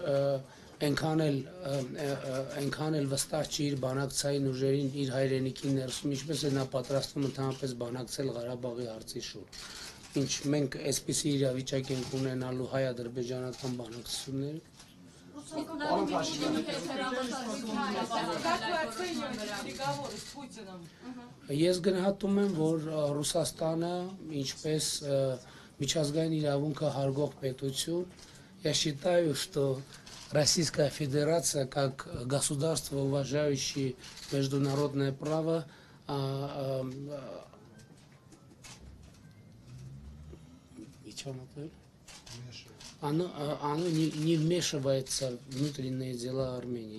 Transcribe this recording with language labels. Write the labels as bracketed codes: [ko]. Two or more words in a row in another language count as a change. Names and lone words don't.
[hy] այնքան էլ վստահ չի իր բանակցային ուժերին իր հայրենիքի ներսում, ինչպես է նա պատրաստվում ընդհանրապես բանակցել Ղարաբաղի հարցի շուրջ։ Ինչ մենք այսպիսի իրավիճակ ենք ունենալու հայ-ադրբեջանական բանակցությունները։ Ես գնահատում եմ, որ Ռուսաստանը, ինչպես միջազգային իրավունքը հարգող պետություն, [ru] я считаю, что Российская Федерация, как государство, уважающее международное право, оно не вмешивается в внутренние дела Армении.